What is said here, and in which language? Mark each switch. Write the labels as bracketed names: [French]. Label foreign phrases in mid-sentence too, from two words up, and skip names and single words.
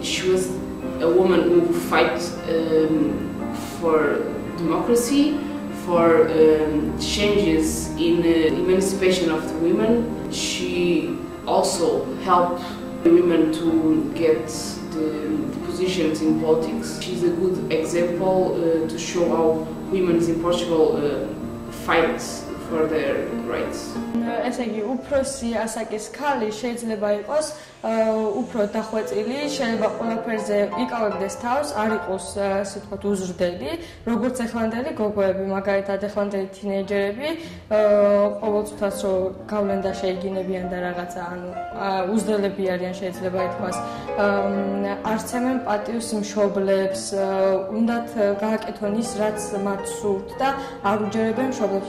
[English] She was a woman who fights for democracy, for changes in emancipation of the women. She also helped women to get the positions in politics. She's a good example to show how women in Portugal fight for their rights. [Georgian] ესე იგი, უფროსი ასაკის ქალი შეიძლება იყოს უფრო დახვეწილი, შეიძლება ყველაფერზე იკავებდეს თავს, არ იყოს ასე ვთქვათ უზრდელი, როგორც ეხლანდელი გოგოები, მაგალითად ეხლანდელი თინეიჯერები, ყოველ წუთას რომ გავლენ და შეიგინებიან და რაღაცა, ანუ უზრდელები არიან შეიძლება ითქვას, არცემენ პატივს მშობლებს, უნდათ გააკეთონ ის, რაც მათ სურთ და არ უჯერებენ მშობლებს.